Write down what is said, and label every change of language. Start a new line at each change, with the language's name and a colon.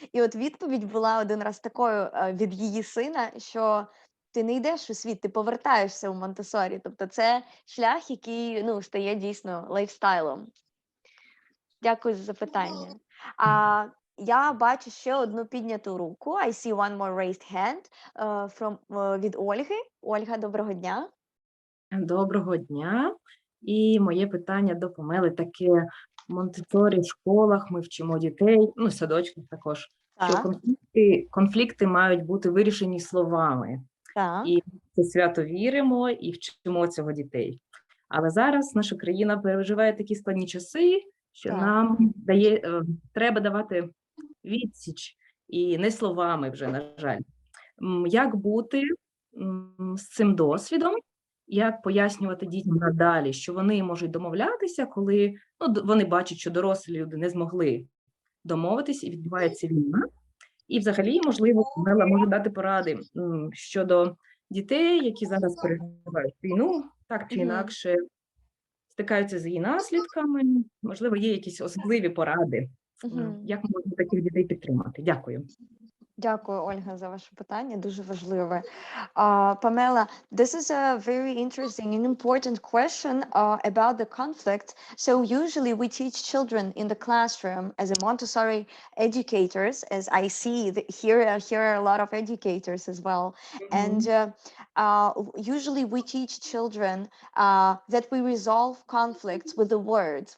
Ukrainian: І от відповідь була один раз такою від її сина, що ти не йдеш у світ, ти повертаєшся у Монтессорі. Тобто це шлях, який стає дійсно лайфстайлом. Дякую за запитання. Я бачу ще одну підняту руку.
English: I see one more raised hand
Ukrainian: від Ольги. Ольга, доброго дня. Доброго дня. І моє питання до Памели таке. В Монтессорі, в школах ми вчимо дітей, в садочках також, що конфлікти мають бути вирішені словами. Так. І ми свято віримо і вчимо цього дітей. Але зараз наша країна переживає такі складні часи, що нам треба давати відсіч, і не словами вже, на жаль. Як бути з цим досвідом? Як пояснювати дітям надалі, що вони можуть домовлятися, коли вони бачать, що дорослі люди не змогли домовитись і відбувається війна. І взагалі, можливо, Памела може дати поради щодо дітей, які зараз переживають війну, так чи інакше стикаються з її наслідками. Можливо, є якісь особливі поради, як можна таких дітей підтримати. Дякую. Дякую, Ольга, за ваше питання, дуже важливе.
English: Pamela, this is a very interesting and important question about the conflict. So usually we teach children in the classroom as a Montessori educators, as I see here are a lot of educators as well. And usually we teach children that we resolve conflicts with the words.